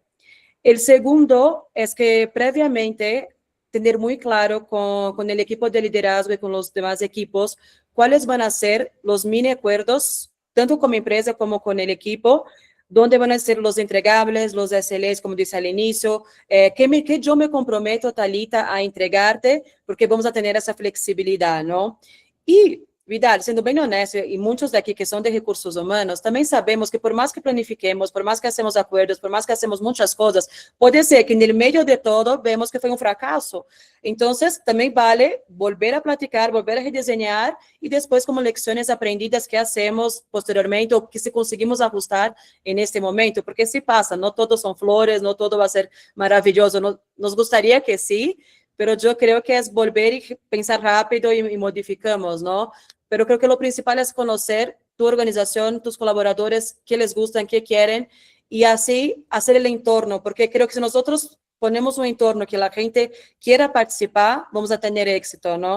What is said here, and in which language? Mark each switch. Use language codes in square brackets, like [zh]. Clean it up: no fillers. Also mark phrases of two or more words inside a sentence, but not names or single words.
[es] El segundo es que previamente tener muy claro con el equipo de liderazgo y con los demás equipos cuáles van a ser los mini acuerdos, tanto como empresa como con el equipo, dónde van a ser los entregables, los SLAs, como dice al inicio, que yo me comprometo, Talita, a entregarte, porque vamos a tener esa flexibilidad, ¿no? Y Vidal, [pt] sendo bem honesto, e muitos daqui que são de recursos humanos, também sabemos que por mais que planifiquemos, por mais que hacemos acordos, por mais que hacemos muitas coisas, pode ser que no meio de todo vemos que foi um fracasso. Então, também vale [es] volver a platicar, volver a [pt] redesenhar e depois como lições aprendidas que hacemos posteriormente ou que se conseguimos ajustar neste momento, porque se passa, não todos são flores, não todo vai ser maravilhoso, nos gostaria que sim, [es] pero yo creo que es volver y pensar rápido y modificamos, ¿no? Pero creo que lo principal es conocer tu organización, tus colaboradores, qué les gustan, qué quieren, y así hacer el entorno, porque creo que si nosotros ponemos un entorno que la gente quiera participar, vamos a tener éxito, ¿no?